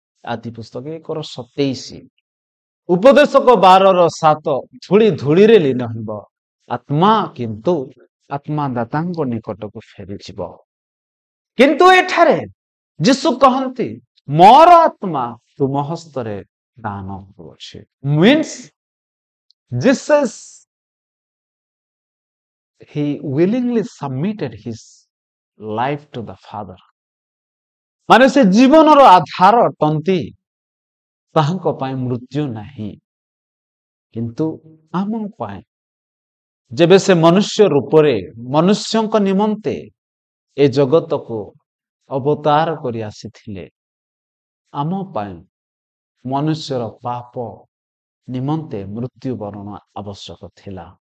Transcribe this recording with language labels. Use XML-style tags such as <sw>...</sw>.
<or>ଆଦି ପୁସ୍ତକ 1:27। ଉପଦେଶକ 12:7 ଧୂଳି ଧୂଳିରେ ଲୀନ ହେବ, ଆତ୍ମା କିନ୍ତୁ ଆତ୍ମାଦାତାଙ୍କ ନିକଟକୁ ଫେରିଯିବ। କିନ୍ତୁ ଏଠାରେ ଯୀଶୁ କହନ୍ତି ମୋର ଆତ୍ମା ତୁମ ହସ୍ତରେ ଦାନ କରୁଅଛି।</or> <en>Means Jesus, he willingly submitted his life to the Father।</en> <or>ମାନେ ସେ ଜୀବନର ଆଧାର ଅଟନ୍ତି। ତାହାଙ୍କ ପାଇଁ ମୃତ୍ୟୁ ନାହିଁ, କିନ୍ତୁ ଆମ ପାଇଁ ଯେବେ ସେ ମନୁଷ୍ୟ ରୂପରେ ମନୁଷ୍ୟଙ୍କ ନିମନ୍ତେ ଏ ଜଗତକୁ ଅବତାର କରି ଆସିଥିଲେ, ଆମ ପାଇଁ ମନୁଷ୍ୟର ପାପ ନିମନ୍ତେ ମୃତ୍ୟୁବରଣ ଆବଶ୍ୟକ ଥିଲା।</or>